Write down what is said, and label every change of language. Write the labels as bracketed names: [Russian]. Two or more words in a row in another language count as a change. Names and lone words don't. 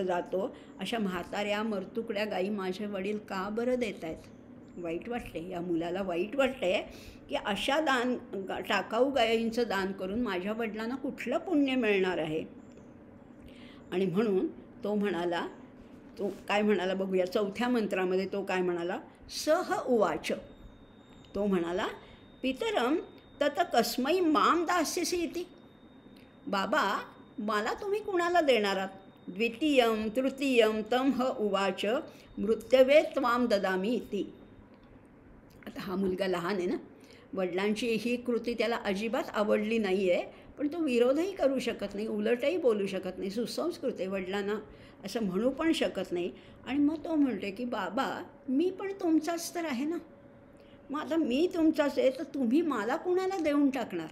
[Marathi] अशा म्हाताऱ्या मरतुकड्या गायी माझे वडील का बरं देत आहेत? वाईट वाटले, या मुलाला वाईट वाटले की अशा टाकाऊ गायींचं दान करून माझ्या वडिलांना कुठलं पुण्य मिळणार आहे. आणि म्हणून तो म्हणाला, तो काय म्हणाला बघूया. 4थ्या मंत्रामध्ये तो काय म्हणाला. [Sanskrit] सह उवाच, [Marathi] तो म्हणाला, [Sanskrit] पितरम तत कस्मै माम दास्यसि इति. [Marathi] बाबा, मला तुम्ही कुणाला देणार आहात. [Sanskrit] द्वितीयं तृतीयं तं ह उवाच मृत्यवे त्वाम ददामी इति. [Marathi] आता हा मुलगा लहान आहे ना, वडिलांची ही कृती त्याला अजिबात आवडली नाही आहे, पण तो विरोधही करू शकत नाही, उलटही बोलू शकत नाही. सुसंस्कृत आहे, वडिलांना असं म्हणू पण शकत नाही. आणि मग तो म्हणते की बाबा, मी पण तुमचाच तर आहे ना, मग आता मी तुमचाच आहे तर तुम्ही मला कुणाला देऊन टाकणार.